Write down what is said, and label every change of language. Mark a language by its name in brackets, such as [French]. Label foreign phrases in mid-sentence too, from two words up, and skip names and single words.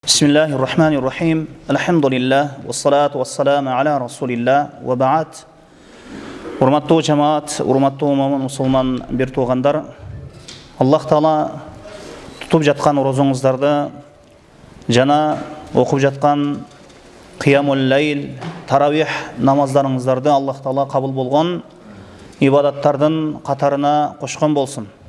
[Arabic] بسم الله الرحمن الرحيم. الحمد لله. والصلاة والسلام على رسول الله. وبعد. [Kyrgyz] Урматтуу жамаат, урматтуу мусулман бир туугандар. Аллах Таала тутуп жаткан орозоңуздарды жана окуп жаткан [Arabic] قيام الليل, [Kyrgyz] таравих намаздарыңыздарды Аллах Таала кабыл болгон ибадаттардын катарына кошкон болсун.